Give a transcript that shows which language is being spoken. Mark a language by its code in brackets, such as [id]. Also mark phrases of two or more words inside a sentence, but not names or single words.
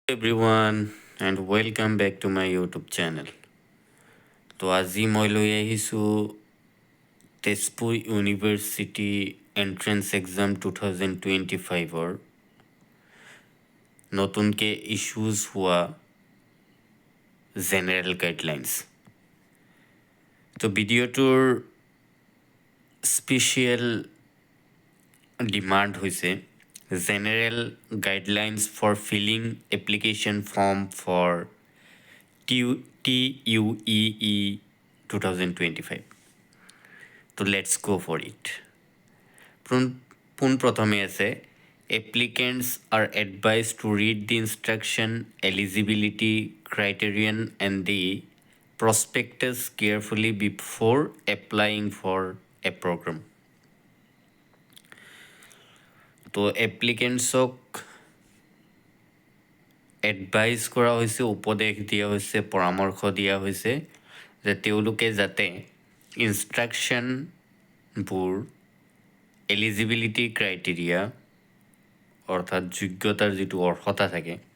[en] Everyone and welcome back to my YouTube channel. [as] তো আজি মই লৈ আহিছোঁ তেজপুৰ ইউনিভাৰ্চিটি [en] entrance exam [as] 2025-ৰ নতুনকৈ ইছ্যুজ হোৱা [en] general guidelines. [as] তো ভিডিঅ'টোৰ [en] special demand হৈছে general guidelines for filling application form for TUEE 2025. So let's go for it. [as] পোনপ্ৰথমে আছে [en] applicants are advised to read the instruction, eligibility criterion and the prospectus carefully before applying for a program. [as] তো এপ্লিকেণ্টছক এডভাইজ কৰা হৈছে, উপদেশ দিয়া হৈছে, পৰামৰ্শ দিয়া হৈছে যে তেওঁলোকে যাতে ইনষ্ট্ৰাকশ্যনবোৰ [en] eligibility criteria [as] অৰ্থাৎ যোগ্যতাৰ যিটো অৰ্হতা থাকে